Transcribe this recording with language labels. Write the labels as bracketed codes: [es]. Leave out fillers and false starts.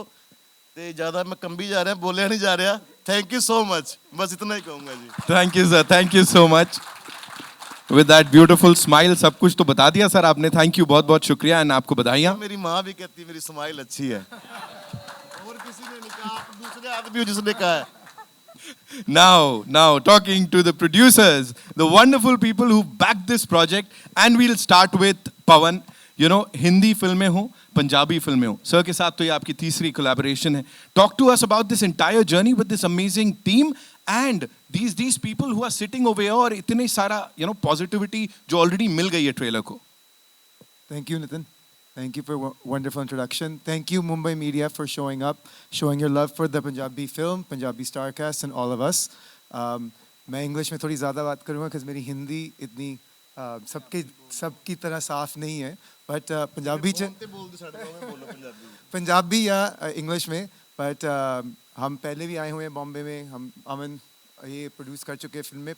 [hi] तो ज़्यादा मैं कम भी जा रहा है, बोलिया नहीं जा रहा। [en] thank you so much, [hi] बस इतना ही कहूँगा जी। [en] Thank you sir. Thank you so much. With that beautiful smile, [hi] सब कुछ तो बता दिया सर आपने। थैंक यू, बहुत बहुत शुक्रिया एंड आपको बधाइयाँ। मेरी माँ भी कहती है मेरी स्माइल अच्छी है। और किसी ने नहीं कहा, आप दूसरे आदमी हो जिसने कहा है। [en] Now, talking to the producers, the wonderful people who backed this project, and we'll start with Pawan. [hi] You know, Hindi फिल्में हो, पंजाबी फिल्में हो, सर के साथ तो ये आपकी तीसरी कोलैबोरेशन है। [en] Talk to us about this entire journey with this amazing team and these people who are sitting over here [hi] और इतने सारा positivity जो already मिल गई है ट्रेलर को। [en] Thank you, Nitin. Thank you for a wonderful introduction. Thank you, Mumbai Media, for showing up, showing your love for the Punjabi film, Punjabi Starcast, and all of us. [hi] मैं English में थोड़ी ज़्यादा बात करूँगा क्योंकि मेरी हिंदी इतनी सबकी तरह साफ नहीं है, बट पंजाबी या इंग्लिश में। बट हम पहले भी आए हुए हैं बॉम्बे में, हम अमन ये प्रोड्यूस कर चुके हैं फिल्म में।